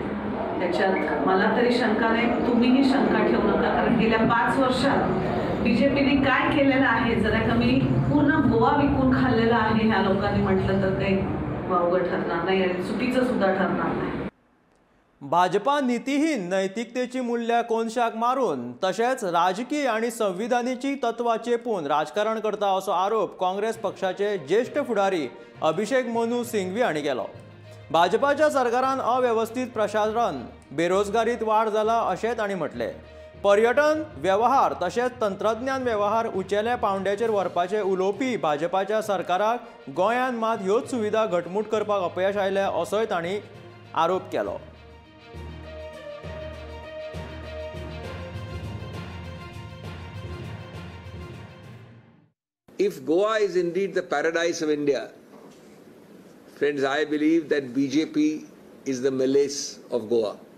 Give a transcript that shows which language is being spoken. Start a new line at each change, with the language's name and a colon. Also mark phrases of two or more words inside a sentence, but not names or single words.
Marathi: त्याच्यात मला तरी शंका नाही, तुम्हीही शंका ठेवू नका, कारण गेल्या 5 वर्षात बीजेपीने काय केलेलं आहे जरा कमी पूर्ण गोवा विकून खाल्लेला आहे ह्या लोकांनी म्हटलं तर काही वावगं ठरणार नाही आणि चुकीचं सुद्धा ठरणार नाही।
Konkani: भाजपा नीतीहीन नैतिकतेची मूल्य कोनशाक मारून तशेंच राजकीय आणि संविधानाची तत्वां चेपून राजकारण करता असो आरोप काँग्रेस पक्षाचे ज्येष्ठ फुडारी अभिषेक मनु सिंघवी हांणी केलो। भाजपाच्या सरकारान अव्यवस्थीत प्रशासन, बेरोजगारीत वाड जाला अशें तांणी म्हटलें। पर्यटन वेवहार तशेंच तंत्रज्ञान वेवहार उंचेल्या पांवड्याचेर व्हरपाचे उलोवपी भाजपाच्या सरकाराक गोंयांत मात ह्योच सुविधा घटमूट करपाक अपयश आयलें असोय तांणी आरोप केलो।
English: If Goa is indeed the paradise of India, friends, I believe that BJP is the malaise of Goa.